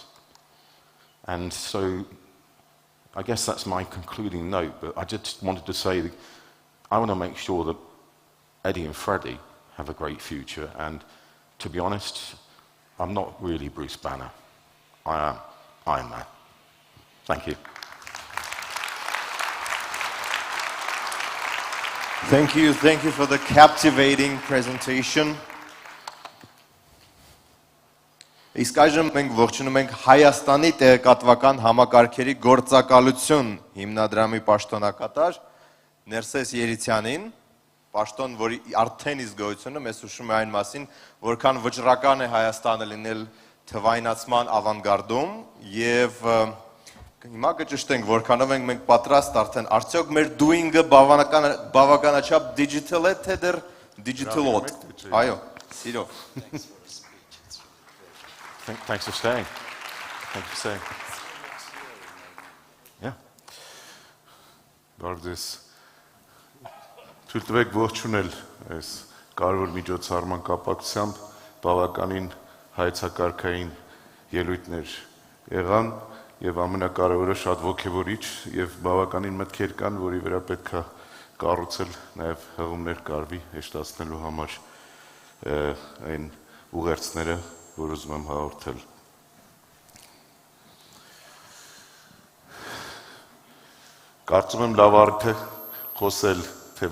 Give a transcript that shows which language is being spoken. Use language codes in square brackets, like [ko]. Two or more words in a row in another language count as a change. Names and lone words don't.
[en] And so I guess that's my concluding note, but I just wanted to say that I want to make sure that Eddie and Freddie have a great future. And to be honest, I'm not really Bruce Banner. I am Iron Man. Thank you. Thank you for the captivating presentation. [hy] Իսկ այժմ մենք ողջունում ենք Հայաստանի տեղեկատվական համակարգերի գործակալություն հիմնադրամի պաշտոնակատար Ներսես Երիցյանին, պաշտոն, որի արդեն իսկ գոյությունը մեզ հուշում է այն մասին, որքան վճռական է Հայաստանը լինել թվայնացման ավանգարդում եւ հիմա կճշտենք, որքանով ենք մենք պատրաստ արդեն, արդյոք մեր doing-ը բավականաչափ digital է, թե դեռ digital-ոտ։ Այո, սիրո։ [en] Thanks for staying. Thank you for staying. Yeah. [hy] Բարդես։ Թույլ տվեք ողջունել այս կարևոր միջոցառման կապակցությամբ բավականին հայեցակարգային ելույթներ եղան եւ ամենակարևորը շատ ողջևորիչ եւ բավականին մտքեր կան, որի վրա պետք է կառուցել նաեւ հղումներ կարվի հեշտացնելու համար այն ուղերձները, որ ուզում եմ հաղորդել։ Կարծում եմ լավ արդյոք է խոսել, թե